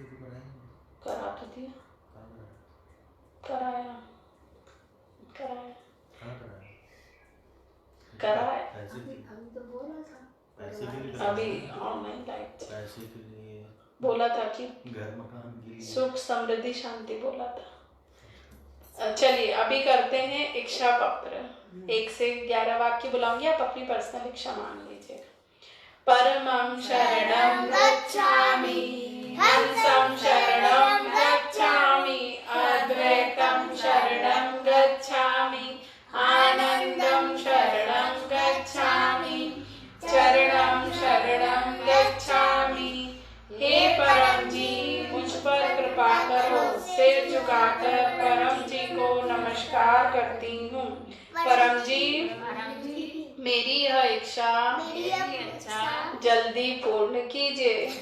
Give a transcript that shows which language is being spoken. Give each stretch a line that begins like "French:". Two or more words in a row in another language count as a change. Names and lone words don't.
Hindi: करा तो दिया। कराया अभी
English: online live
Hindi: पैसे के लिए बोला था कि घर मकान के लिए सुख समृद्धि शांति बोला था। चलिए अभी करते हैं इच्छा पत्र। 1 से 11 वाक्य बुलाऊंगी, आप अपनी पर्सनल इच्छा मान लीजिएगा।
Pali: परमं शरणं गच्छामि, हंसं शरणं गच्छामि, अद्वैतं शरणं गच्छामि, आनंदं शरणं गच्छामि, चरणं शरणं गच्छामि।
Hindi: हे परम जी मुझ पर कृपा करो। सिर झुकाकर परम जी को नमस्कार करती हूँ। परम जी मेरी यह इच्छा जल्दी पूर्ण कीजिए।